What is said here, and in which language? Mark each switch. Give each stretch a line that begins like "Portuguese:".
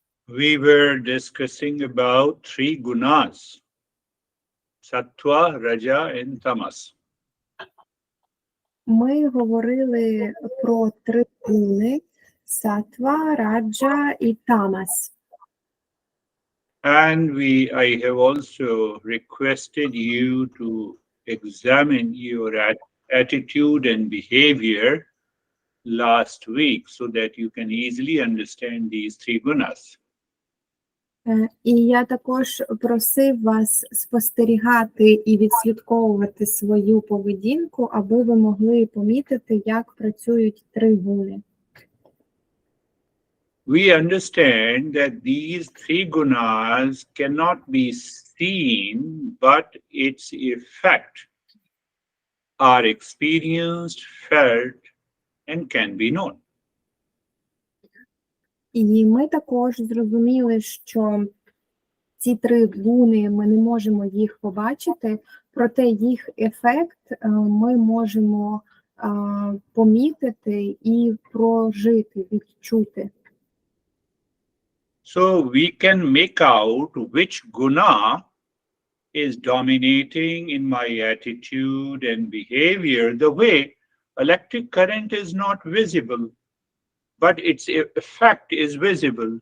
English: we were discussing about three gunas, sattva, raja, and tamas.
Ukrainian: Ми говорили про три гуни – сатва, раджа і тамас.
English: And I have also requested you to examine your attitude and behavior last week so that you can easily understand these three gunas.
Ukrainian: І я також просив вас спостерігати і відслідковувати свою поведінку, аби ви могли помітити, як працюють три гуни.
English: We understand that these three gunas cannot be seen, but its effect are experienced, felt, and can be known.
Ukrainian: І ми також зрозуміли, що ці три гуни, ми не можемо їх побачити, проте їх ефект ми можемо помітити і прожити, відчути.
English: So we can make out which guna is dominating in my attitude and behavior the way electric current is not visible, but its effect is visible.